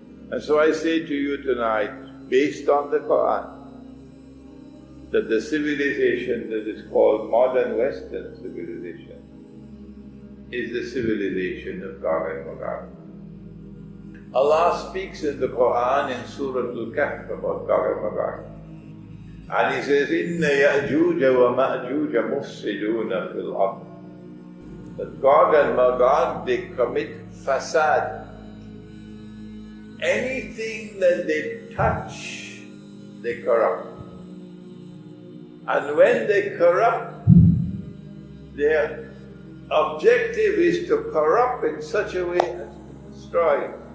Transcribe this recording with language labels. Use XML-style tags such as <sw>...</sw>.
<en>And so I say to you tonight, based on the Quran, that the civilization that is called modern Western civilization is the civilization of Gog and Magog. Allah speaks in the Quran in Surah Al-Kahf about Gog and Magog. And He says,</en> <ar>إِنَّ يَأْجُوجَ وَمَأْجُوجَ مُفْسِدُونَ فِي الْأَرْضِ</ar> <en>that Gog and Magog, they commit fasad. Anything that they touch, they corrupt. And when they corrupt, their objective is to corrupt in such a way as to destroy.</en>